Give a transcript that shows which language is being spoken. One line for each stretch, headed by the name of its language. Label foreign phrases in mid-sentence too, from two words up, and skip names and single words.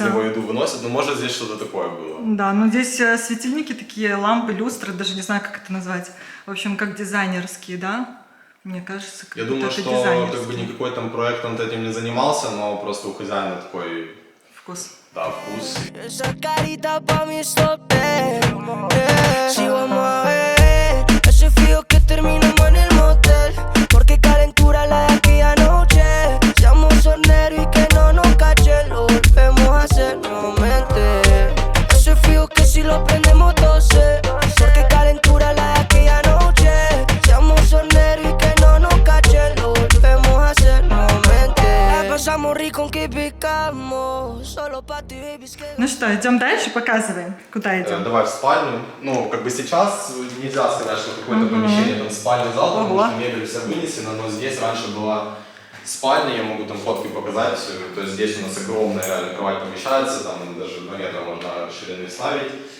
Russian: него еду выносят, но может здесь что-то такое было. Да, но здесь светильники такие, лампы, люстры, даже не знаю, как это назвать. В общем, как дизайнерские, да? Мне кажется, как Я думаю, это что дизайнерские. как бы никакой там проект он этим не занимался, но просто у хозяина такой, Вкус. да, вкус.
Spanish: Esa carita pa' mí es hotel, si vamos a ver ese frío que terminamos en el motel, porque calentura la de aquella noche, seamos horneros y que no nos cachen, lo volvemos a hacer nuevamente, ese frío que si lo prendemos 12, porque calentura la de aquella noche, seamos horneros y que no nos cachen, lo volvemos a hacer nuevamente, la pasamos rico aunque picamos, solo pa' ti baby.
Russian: Ну что, идем дальше, показываем, куда идем. Давай в спальню. Ну, как бы сейчас нельзя сказать, что какое-то помещение, там спальный зал, потому Ого. что мебель вся вынесена, но здесь раньше была спальня, я могу там фотки показать, то есть здесь у нас огромная реально кровать помещается, там даже 2 метра можно ширины ставить.